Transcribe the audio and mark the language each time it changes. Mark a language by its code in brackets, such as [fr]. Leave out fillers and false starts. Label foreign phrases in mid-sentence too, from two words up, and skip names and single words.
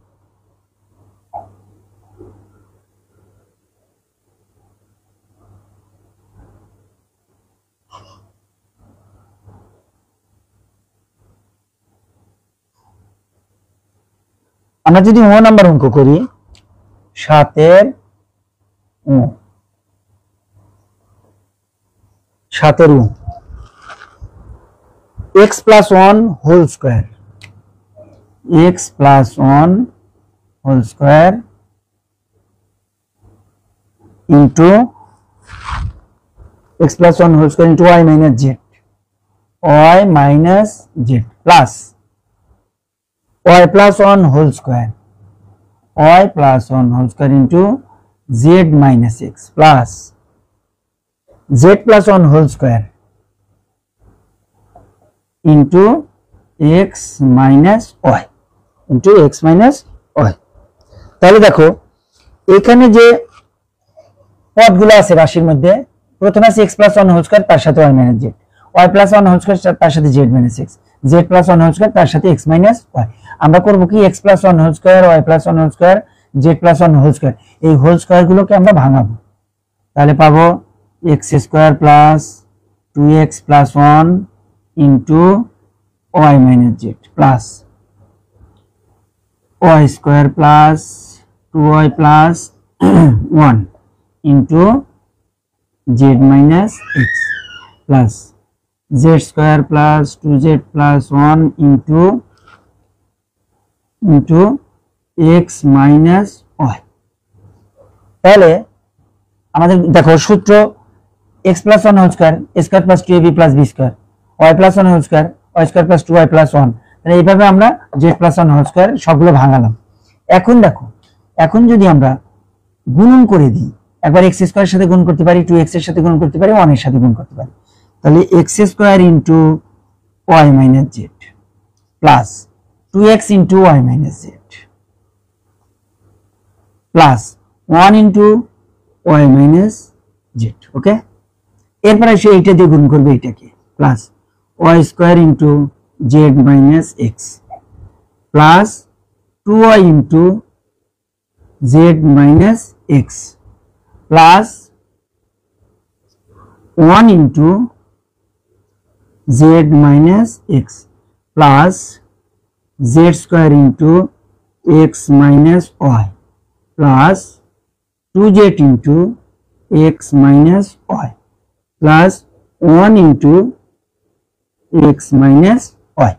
[bn] আমরা যদি ও নাম্বার অঙ্ক করি, 7 ও [en] x plus 1 whole square, x plus 1 whole square into x plus 1 whole square into y minus z plus y plus 1 whole square into z minus x plus z plus 1 whole square into x minus y [bn] তাহলে দেখো এখানে যে পদগুলো আছে রাশির মধ্যে, প্রথমে আছে [en] x plus 1 whole square [bn] তার সাথে [en] y minus z, y plus 1 whole square [bn] তার সাথে [en] z minus x, z plus 1 whole square [bn] তার সাথে [en] x minus y। [bn] আমরা করব কি [en] x plus 1 whole square, y plus 1 whole square, z plus 1 whole square, এই whole square [bn] গুলোকে আমরা ভাঙাবো। তাহলে পাবো [en] x square plus 2x plus 1 into y minus z plus y square plus 2y plus 1 into z minus x plus z square plus 2z plus 1 into x minus y। [bn] তাহলে আমাদের দেখো সূত্র [en] x plus 1 whole square a square plus 2ab plus b square, y plus 1 whole square y square plus 2y plus 1, [bn] তাহলে এইভাবে আমরা [en] z plus 1 whole square [bn] সবগুলো ভাঙালাম। এখন দেখো, এখন যদি আমরা গুণন করে দিই, একবার x স্কয়ারের সাথে গুণ করতে পারি, 2x এর সাথে গুণ করতে পারি, 1 এর সাথে গুণ করতে পারি, তাহলে [en] x square into y minus z plus 2x into y minus z plus 1 into y minus z. ওকে, [bn] এরপর এসে এইটা দিয়ে গুণ করবে এটাকে, [en] plus y square into z minus x plus 2y into z minus x plus 1 into z minus x plus z square into x minus y plus 2z into x minus y plus 1 into x minus y।